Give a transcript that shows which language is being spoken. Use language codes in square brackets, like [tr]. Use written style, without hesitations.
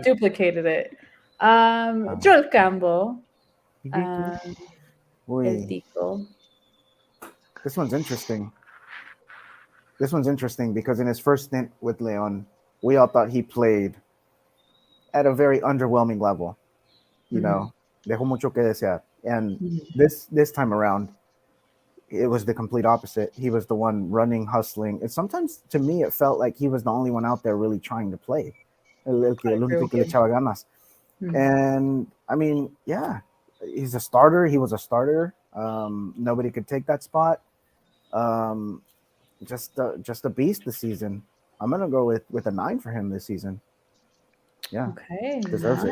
[en] duplicated it. Joel Campbell. El Uy, Tico. this one's interesting. This one's interesting because in his first stint with Leon, we all thought he played at a very underwhelming level. You know, [es] dejó mucho que desear. [en] And this time around, it was the complete opposite. He was the one running, hustling. And sometimes, to me, it felt like he was the only one out there really trying to play. [es] El único que le echaba ganas. [en] And I mean, yeah, he's a starter. He was a starter. Nobody could take that spot. Just a beast this season. I'm gonna go with a 9 for him this season. Yeah. Okay. Deserves it.